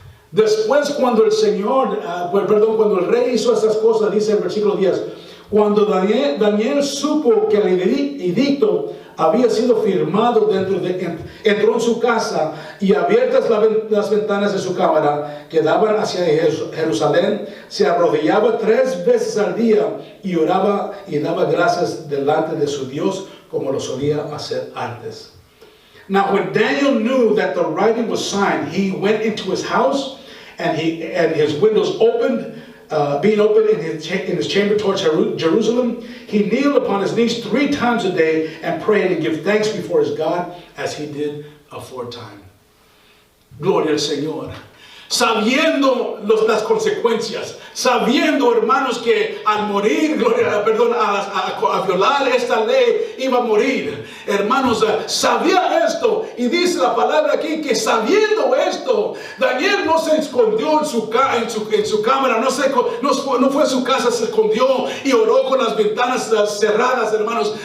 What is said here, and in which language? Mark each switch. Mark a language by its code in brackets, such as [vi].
[es] Después cuando cuando el rey hizo estas cosas, dice el versículo 10, cuando Daniel supo que el edicto había sido firmado entró en su casa y abiertas las ventanas de su cámara que daban hacia Jerusalén, se arrodillaba 3 veces al día y oraba y daba gracias delante de su Dios como lo solía hacer antes. [en] Now when Daniel knew that the writing was signed, he went into his house and his windows opened, being open in his chamber towards Jerusalem. He kneeled upon his knees 3 times a day and prayed and give thanks before his God as he did aforetime. [es] Gloria al Señor. Sabiendo las consecuencias, sabiendo, hermanos, que al morir, a violar esta ley iba a morir. Hermanos, sabía esto, y dice la palabra aquí que sabiendo esto, Daniel no se escondió en su cámara, no fue a su casa, se escondió y oró con las ventanas cerradas, hermanos.